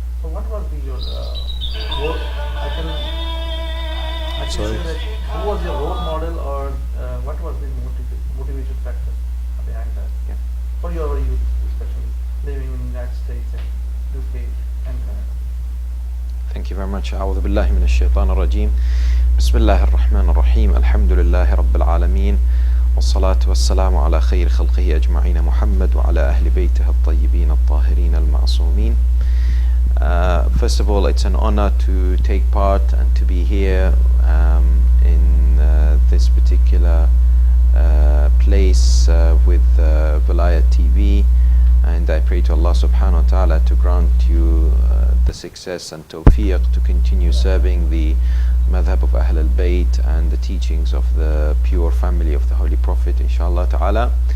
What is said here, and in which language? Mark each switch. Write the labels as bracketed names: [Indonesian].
[English] So what was your role? I can say that who was your role model, or what was the motivation factor behind that? Yeah. For your youth, especially living in the United States and UK and Canada. Thank you very much. [Arabic] أعوذ بالله من الشيطان الرجيم. بسم الله الرحمن الرحيم. الحمد لله رب العالمين. والصلاة والسلام على خير خلقه أجمعين محمد وعلى أهل بيته الطيبين الطاهرين المعصومين. [English] First of all, it's an honor to take part and to be here in this particular place with Velayat TV, and I pray to Allah subhanahu wa ta'ala to grant you the success and tawfiq to continue serving the madhab of Ahl al-Bayt and the teachings of the pure family of the Holy Prophet, inshallah ta'ala.